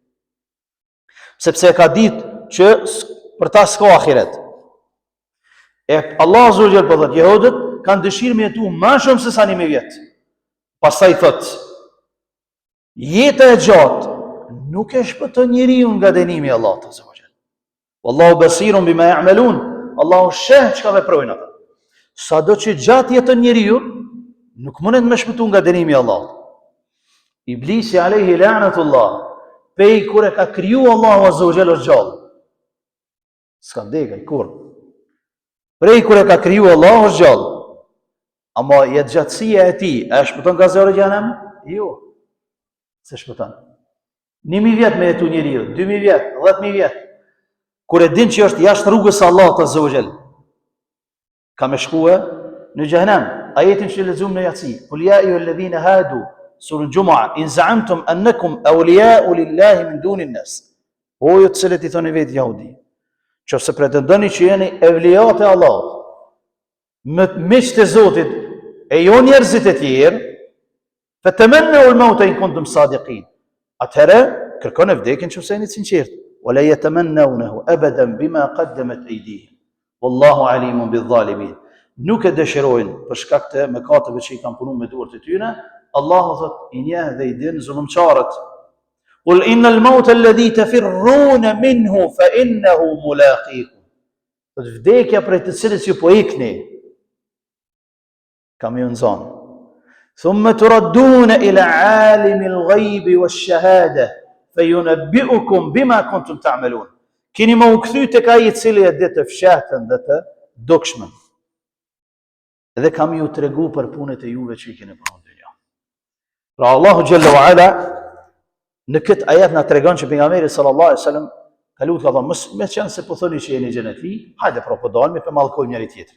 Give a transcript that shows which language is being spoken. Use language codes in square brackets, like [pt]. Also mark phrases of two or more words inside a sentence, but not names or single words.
[sq] Sepse e ka ditë që për ta s'ka ahiret. E Allah [ar] عز وجل [sq] po thot, jehudët kanë dëshirë me jetu më shumë se sa 1000 vjet. Pastaj thot, jeta e gjatë nuk e shpëton njeriu nga dënimi i Allahut [ar] عز وجل. والله بصير بما يعملون. [sq] Allahu sheh çka veprojnë ata. Sado që gjatë jeton njeriu, nuk mundet me shpëtu nga dënimi i Allahut. Iblisi [ar] عليه لعنة الله, [sq] pej kur e ka kriju Allahu [ar] عز وجل [sq] gjallë. S'ka ndegaj kur. Prej kur e ka kriju Allahu gjallë. Ama jetë gjatësia e tij, a shpëton nga zjarri i xhenem? Jo. Se shpëton. 1000 vjet me jetu njeriu, 2000 vjet, 10000 vjet. Kur e din që është jashtë rrugës së Allahut [ar] عز وجل, [sq] ka me shkue në xhenem. Ajetin që lexuam në [ar] Yasin: "قل يا أيها الذين هادوا", surën Jumu'a: "إن زعمتم أنكم أولياء لله من دون الناس." [sq] O ju të cilët i thoni vetë jehudi, nëse pretendoni që jeni evliat e Allahut, miqtë e Zotit e jo njerëzit e tjerë, [ar] فتمنوا الموت إن كنتم صادقين. [sq] Atëherë kërkoni vdekjen nëse jeni të sinqertë. [ar] ولا يتمنونه أبدا بما قدمت أيديهم. والله عليم بالظالمين. [sq] Nuk e dëshirojnë për shkak të mëkateve që i kanë punuar me duart e tyre. Allahu thot, i njeh dhe i din zullumçarët. [ar] قل إن الموت الذي تفرون منه فإنه ملاقيكم. [sq] Vdekja prej të cilës ju po ikni, kam ju nxon. [ar] ثم تردون إلى عالم الغيب والشهادة فينبئكم بما كنتم تعملون. [sq] Keni më u kthy tek ai i cili e di të fshahtën dhe të dukshmen. Dhe kam ju tregu për punët e juve që i keni punuar në dynjë. Pra Allahu [ar] جل وعلا [sq] në këtë ajet na tregon që pejgamberi [ar] صلى الله عليه وسلم [sq] ka lutur, ka thonë, më qenë se po thoni që jeni xheneti, hajde pra po dalmi për mallkojmë njëri tjetrin.